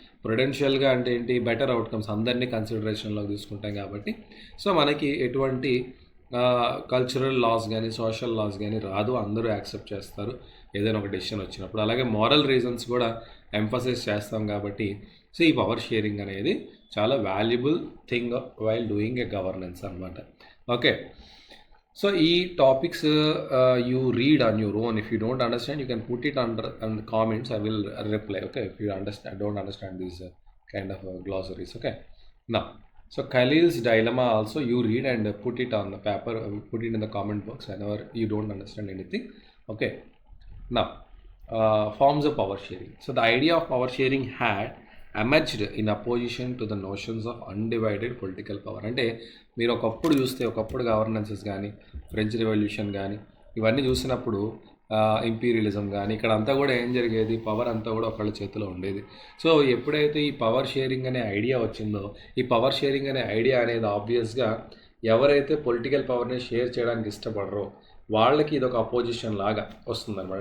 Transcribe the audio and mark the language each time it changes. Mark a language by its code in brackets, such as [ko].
[te] ప్రుడెన్షియల్గా అంటే ఏంటి, better outcomes అందరినీ కన్సిడరేషన్లోకి తీసుకుంటాం కాబట్టి సో మనకి ఎటువంటి కల్చరల్ లాస్ కానీ సోషల్ లాస్ కానీ రాదు, అందరూ యాక్సెప్ట్ చేస్తారు ఏదైనా ఒక డెసిషన్ వచ్చినప్పుడు. అలాగే మోరల్ రీజన్స్ కూడా ఎంఫసైజ్ చేస్తాం కాబట్టి సో ఈ పవర్ షేరింగ్ అనేది చాలా valuable thing [en] while doing a governance [te] అనమాట. [en] Okay, so ఈ topics you read on your own. If you don't understand, you can put it under the comments. I will reply. Okay, if you don't understand these kind of glossaries. Okay, now so Khalil's dilemma also you read and put it on the paper, put it in the comment box whenever you don't understand anything. Okay, now forms of power sharing. So the idea of power sharing had emerged in opposition to the notions of undivided political power. [te] అంటే మీరు ఒకప్పుడు చూస్తే ఒకప్పుడు గవర్నెన్సెస్ కానీ French revolution కానీ ఇవన్నీ చూసినప్పుడు imperialism కానీ ఇక్కడ అంతా కూడా ఏం జరిగేది, పవర్ అంతా కూడా ఒకళ్ళ చేతిలో ఉండేది. సో ఎప్పుడైతే ఈ పవర్ షేరింగ్ అనే ఐడియా వచ్చిందో, ఈ పవర్ షేరింగ్ అనే ఐడియా అనేది ఆబ్వియస్గా ఎవరైతే పొలిటికల్ పవర్ని షేర్ చేయడానికి ఇష్టపడరో వాళ్ళకి ఇది ఒక అపోజిషన్ లాగా వస్తుందన్నమాట.